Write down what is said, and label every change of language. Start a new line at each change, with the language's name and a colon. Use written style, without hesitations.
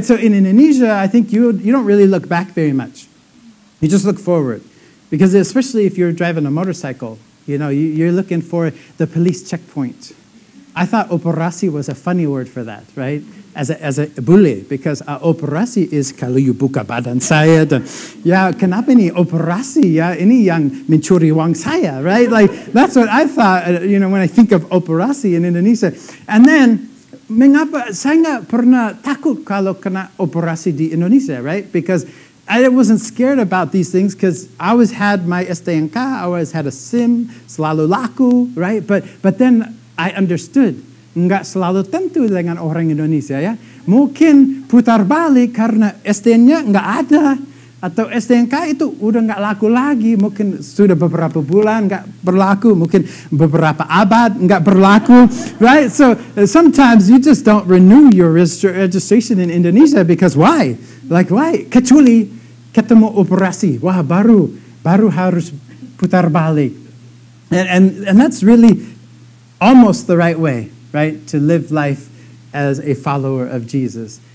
English: So in Indonesia, I think you don't really look back very much. You just look forward. Because especially if you're driving a motorcycle, you're looking for the police checkpoint. I thought operasi was a funny word for that, right? As a bule, because
Indonesian: operasi is kalau you buka badan saya dan ya kenapa ini operasi ya ini yang mencuri uang saya,
English: right? Like that's what I thought, when I think of operasi in Indonesia. And then
Indonesian: mengapa saya nggak pernah takut kalau kena operasi di Indonesia,
English: right? Because I wasn't scared about these things because I always had my STNK, I always had a SIM,
Indonesian: selalu laku,
English: right? But then I understood,
Indonesian: nggak selalu tentu dengan orang Indonesia ya. Mungkin putar balik karena STN-nya nggak ada. Atau STNK itu udah nggak laku lagi. Mungkin sudah beberapa bulan nggak berlaku. Mungkin beberapa abad nggak berlaku.
English: Right? So sometimes you just don't renew your registration in Indonesia because why? Like why?
Indonesian: Kecuali ketemu operasi. Wah baru harus putar balik.
English: And that's really almost the right way, right, to live life as a follower of Jesus.